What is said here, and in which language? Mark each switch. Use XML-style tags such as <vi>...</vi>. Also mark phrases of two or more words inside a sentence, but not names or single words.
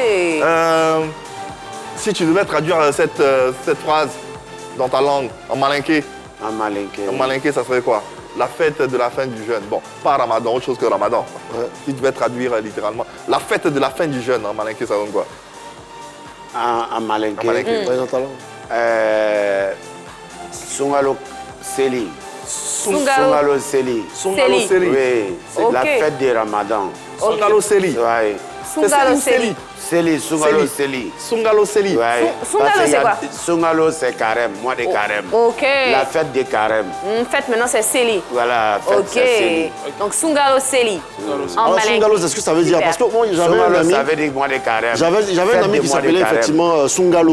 <fr>Si tu devais traduire cette phrase dans ta langue, en malinké, En malinké. en malinké, ça serait quoi? La fête de la fin du jeûne. Bon, pas Ramadan, autre chose que Ramadan. Si tu devais traduire littéralement, la fête de la fin du jeûne en malinké, ça donne quoi? En malinké. En malinké. Ouais, dans ta langue.</fr> <man>Sungalo Seli.</man> <fr>Sungalo.</fr> <man>Sungalo Seli.</man> <fr>Sungalo Seli. Seli. Oui, c'est Ok. la fête de Ramadan.</fr> <man>Sungalo Seli.</man> <fr>Ouais.</fr> <man>Sungalo Seli. Seli, Sungalo</man> <fr>Seli. Seli.</fr> <man>Sungalo Seli.</man> <fr>Ouais. Sungalo, Parce qu'il y c'est a- quoi? Sungalo, c'est carême, mois de carême. Ok. La fête de carême. Fête maintenant, c'est Seli. Voilà, fête Ok. c'est Seli. Donc,</fr> <man>Sungalo Seli.</man> <fr>En Alors, malinké. Sungalo, c'est ce que ça veut dire. Super. Parce que moi, j'avais un Sungalo, ami. ça veut dire mois de carême. J'avais un Fête ami de qui mois de s'appelait carême. effectivement Sungalo.</fr>